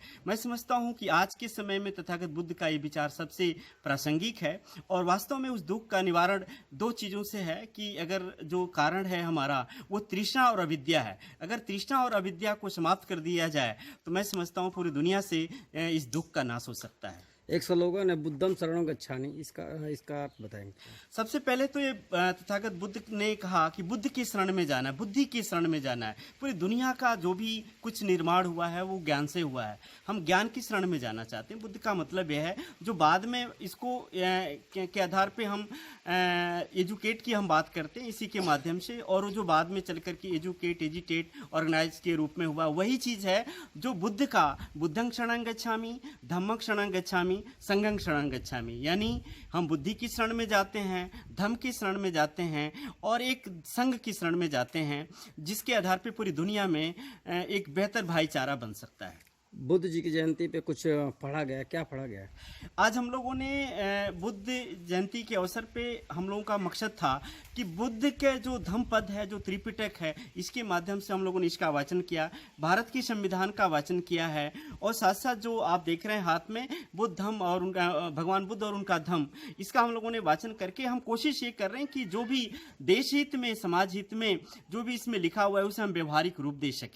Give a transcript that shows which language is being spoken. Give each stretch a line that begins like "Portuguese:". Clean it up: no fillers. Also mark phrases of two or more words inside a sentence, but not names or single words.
Hindi: मैं समझता हूँ कि आज के समय में तथागत बुद्ध का ये विचार सबसे प्रासंगिक है और वास्तव में उस दुख का निवारण दो चीज़ों से है कि अगर जो कारण है हमारा वो तृष्णा और अविद्या है, अगर तृष्णा और अविद्या को समाप्त कर दिया जाए तो मैं समझता हूँ पूरी दुनिया से इस दुख का नाश हो सकता है। एक स्लोगन है
Pali: बुद्धम शरणं गच्छामि,
Hindi: इसका इसका अर्थ बताएंगे? सबसे पहले तो ये तथागत बुद्ध ने कहा कि बुद्ध की शरण में जाना है, बुद्धि की शरण में जाना है। पूरी दुनिया का जो भी कुछ निर्माण हुआ है वो ज्ञान से हुआ है। हम ज्ञान की शरण में जाना चाहते हैं। बुद्ध का मतलब यह है जो बाद में इसको के आधार पे हम एजुकेट की हम बात करते हैं इसी के माध्यम से, और वो जो बाद में चल करके
English: educate agitate organise
Hindi: के रूप में हुआ, वही चीज़ है जो बुद्ध का
Pali: बुद्धं शरणं गच्छामि, धम्मं शरणं गच्छामि, संघं शरणं गच्छामि।
Hindi: यानी हम बुद्धि की शरण में जाते हैं, धर्म की शरण में जाते हैं और एक संघ की शरण में जाते हैं, जिसके आधार पर पूरी दुनिया में एक बेहतर भाईचारा बन सकता है। बुद्ध जी की जयंती पे कुछ पढ़ा गया, क्या पढ़ा गया? आज हम लोगों ने बुद्ध जयंती के अवसर पे हम लोगों का मकसद था कि बुद्ध के जो धम्म पद है, जो त्रिपिटक है, इसके माध्यम से हम लोगों ने इसका वाचन किया, भारत की संविधान का वाचन किया है, और साथ साथ जो आप देख रहे हैं हाथ में बुद्ध धम्म और उनका भगवान बुद्ध और उनका धम्म, इसका हम लोगों ने वाचन करके हम कोशिश ये कर रहे हैं कि जो भी देश हित में, समाज हित में जो भी इसमें लिखा हुआ है उसे हम व्यवहारिक रूप दे सकें।